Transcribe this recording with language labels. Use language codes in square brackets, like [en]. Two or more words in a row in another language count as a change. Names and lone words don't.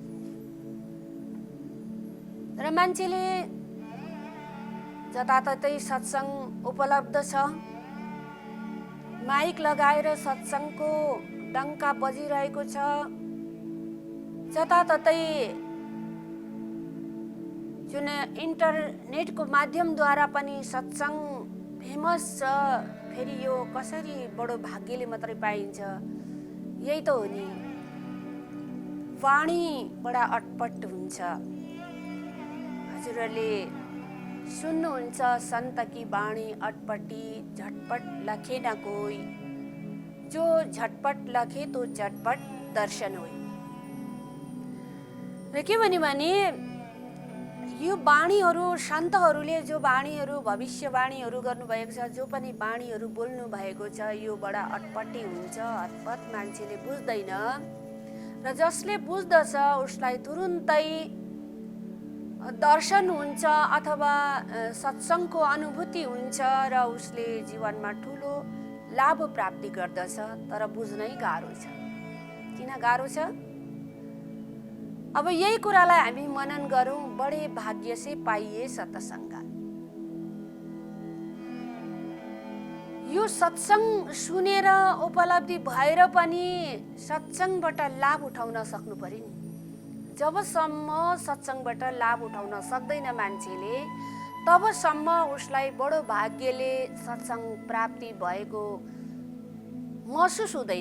[ne] र मान्छेले जताततै सत्संग उपलब्ध छ, माइक लगाएर सत्संगको डङ्का बजिरहेको छ, जताततै जुन इन्टरनेटको माध्यमद्वारा पनि सत्संग फेमस छ। फेरि यो कसरी बडो भाग्यले मात्रै पाइन्छ? यही त हो नि, वाणी बडा अटपट हुन्छ। हजुरहरूले सुन्नुहुन्छ, [hi] सन्तकी वाणी अटपटी झटपट लखे न कोई, जो झटपट लखे तो झटपट दर्शन होई। [ne] र के भन्यो भने यो वाणीहरू सन्तहरूले जो वाणीहरू भविष्यवाणीहरू गर्नुभएको छ, जो पनि वाणीहरू बोल्नु भएको छ, यो बडा अटपटी हुन्छ, अटपट मान्छेले बुझ्दैन। र जसले बुझ्दछ उसलाई तुरुन्तै दर्शन हुन्छ अथवा सत्संगको अनुभूति हुन्छ र उसले जीवनमा ठुलो लाभ प्राप्ति गर्दछ। तर बुझ्नै गाह्रो छ। किन गाह्रो छ? अब यही कुरालाई हामी मनन गरौँ। [hi] बडे भाग्य से पाइए सत्संग। [ne] यो सत्संग सुनेर उपलब्धि भएर पनि सत्संगबाट लाभ उठाउन सक्नु पर्यो नि। जबसम्म सत्संगबाट लाभ उठाउन सक्दैन मान्छेले, तबसम्म उसलाई बडो भाग्यले सत्संग प्राप्ति भएको महसुस हुँदैन।